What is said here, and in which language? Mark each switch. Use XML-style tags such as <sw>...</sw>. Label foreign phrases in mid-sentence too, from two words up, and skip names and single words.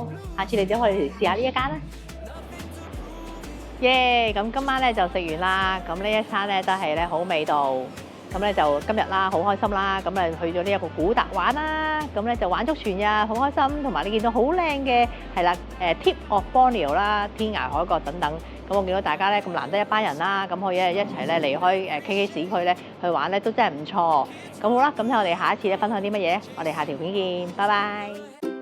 <yue>下次你哋可以嚟試下呢一間啦。耶！咁今晚咧就食完啦。咁呢一餐咧都係咧好味道。咁咧就今日啦，好開心啦！咁誒去咗呢一個古達玩啦，咁咧就玩足全日，好開心。同埋你見到好靚嘅係啦，Tip of Borneo 啦，天涯海角等等。咁我見到大家咧咁難得一班人啦，咁可以一齊咧離開KK 市區咧去玩咧，都真係唔錯。咁好啦，咁睇我哋下一次咧分享啲乜嘢？我哋下條片見，拜拜。</yue>